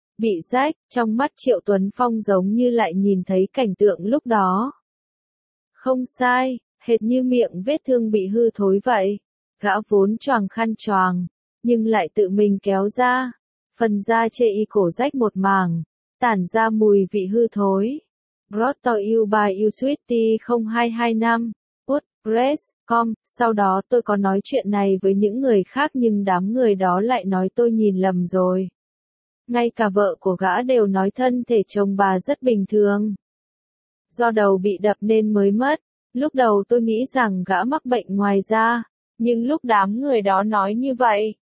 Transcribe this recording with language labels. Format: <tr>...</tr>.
<vi>Bị rách, trong mắt Triệu Tuấn Phong giống như lại nhìn thấy cảnh tượng lúc đó. Không sai, hệt như miệng vết thương bị hư thối vậy. Gã vốn choàng khăn choàng, nhưng lại tự mình kéo ra. Phần da chê y cổ rách một mảng, tản ra mùi vị hư thối.</vi> <en>Brought to you by you sweetie 0225, WordPress.com.</en> <vi>Sau đó tôi có nói chuyện này với những người khác nhưng đám người đó lại nói tôi nhìn lầm rồi. Ngay cả vợ của gã đều nói thân thể chồng bà rất bình thường. Do đầu bị đập nên mới mất, lúc đầu tôi nghĩ rằng gã mắc bệnh ngoài da, nhưng lúc đám người đó nói như vậy.</vi>